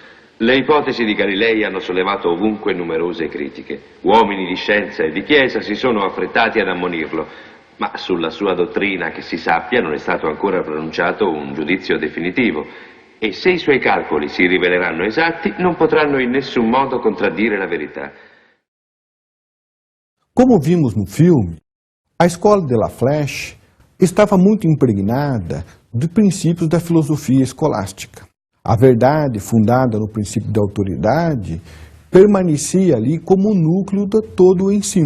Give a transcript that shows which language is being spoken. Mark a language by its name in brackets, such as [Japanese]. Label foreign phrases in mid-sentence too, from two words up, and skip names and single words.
[Italian] Le ipotesi di Galilei hanno sollevato ovunque numerose critiche. Uomini di scienza e di chiesa si sono affrettati ad ammonirlo, ma sulla sua dottrina, che si sappia, non è stato ancora pronunciato un giudizio definitivo. E se i suoi calcoli si riveleranno esatti, non potranno in nessun modo contraddire la verità. [Portuguese] Como vimos no filme, a escola de La Flèche estava muito impregnada dos princípios da filosofia escolástica. A verdade, fundada no princípio da autoridade, permanecia ali como o núcleo de todo o ensino.